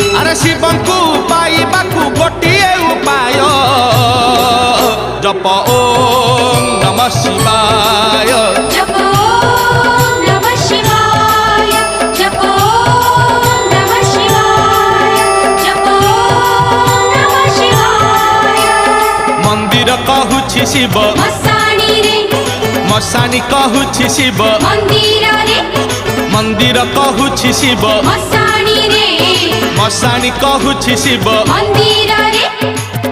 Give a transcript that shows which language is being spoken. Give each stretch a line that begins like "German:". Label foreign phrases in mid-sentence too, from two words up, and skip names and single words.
Odia: ଅରେ ଶିବଙ୍କୁ ପାଇବାକୁ ଗୋଟିଏ ଉପାୟ ଜପ
Sanskrit: ओम नमः शिवाय जप ओम नमः शिवाय जप ओम नमः शिवाय जप ओम नमः शिवाय
Odia: ମନ୍ଦିର କହୁଛି ଶିବ ମସାଣୀ ରେ ମଶାଣୀ କହୁଛି ଶିବ ମନ୍ଦିର ରେ ମନ୍ଦିର କହୁଛି ଶିବ ମସାଣୀ ରେ ମଶାଣୀ କହୁଛି ଶିବ ମନ୍ଦିର ରେ